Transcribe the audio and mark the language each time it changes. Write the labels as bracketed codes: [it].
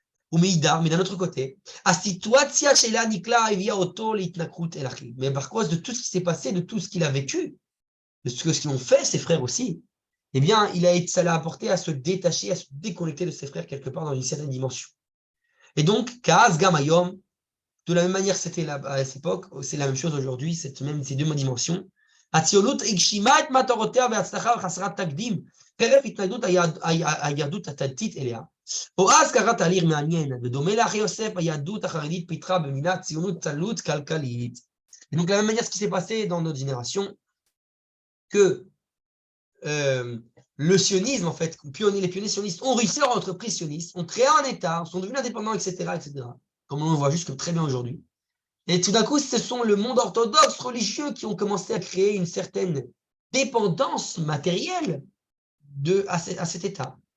[fr] Ou meidar, mais d'un autre côté, mais par cause de tout ce qui s'est passé, de tout ce qu'il a vécu, de ce qu'ils ont fait, ses frères aussi, eh bien, ça l'a apporté à se détacher, à se déconnecter de ses frères quelque part dans une certaine dimension. Et donc, [he] Kaaz Gamayom, [fr] de la même manière que c'était à cette époque, c'est la même chose aujourd'hui, ces deux dimensions. [he] הציונות הגשימה את מטרותיה והצלחה וחסרת תקדים, חרף התנגדות היהדות הדתית אליה. או אז קרה תהליך מעניין, ודומה לאחי יוסף, היהדות החרדית פיתחה במינה ציונות צלות כלכלית. [fr] Et donc, de la même manière, ce qui s'est passé dans notre génération, que le sionisme, en fait, les pionniers sionistes ont réussi leur entreprise sioniste, ont créé un État, sont devenus indépendants, etc., comme on le voit juste très bien aujourd'hui. Et tout d'un coup, ce sont le monde orthodoxe religieux qui ont commencé à créer une certaine dépendance matérielle à cet État.